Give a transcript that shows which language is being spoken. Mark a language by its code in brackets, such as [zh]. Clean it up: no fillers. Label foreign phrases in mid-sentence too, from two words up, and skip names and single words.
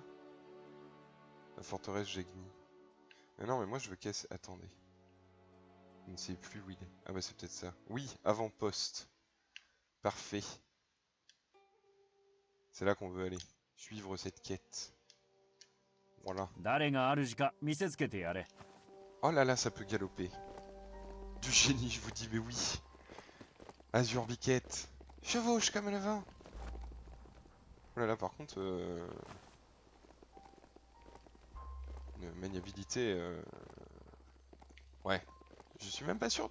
[fr] La forteresse Jegni. Mais non, mais moi je veux casser... Attendez. Je ne sais plus où il est. Ah bah c'est peut-être ça. Oui, avant-poste. Parfait. C'est là qu'on veut aller. Suivre cette quête. Voilà. [ja] 誰が主か見せつけてやれ。 [fr] Oh là là, ça peut galoper. Du génie, je vous dis, mais oui. Azur Biquette. Chevauche comme le vent. Oh là là, par contre... Une maniabilité... Ouais. Je suis même pas sûr...